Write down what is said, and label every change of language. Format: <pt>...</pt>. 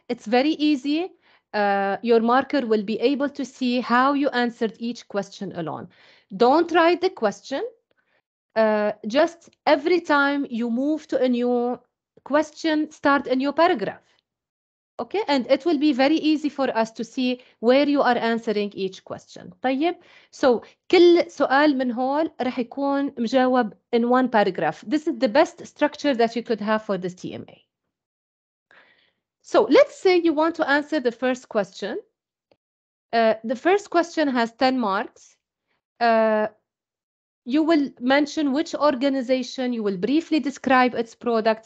<en>It's very easy. Your marker will be able to see how you answered each question alone. Don't write the question. Just every time you move to a new question, start a new paragraph. Okay, and it will be very easy for us to see where you are answering each question.</en> <ar>طيب, so كل سؤال من هول رح يكون مجاوب</ar> <en>in one paragraph. This is the best structure that you could have for this TMA. So let's say you want to answer the first question. The first question has 10 marks. You will mention which organization, you will briefly describe its product.</en>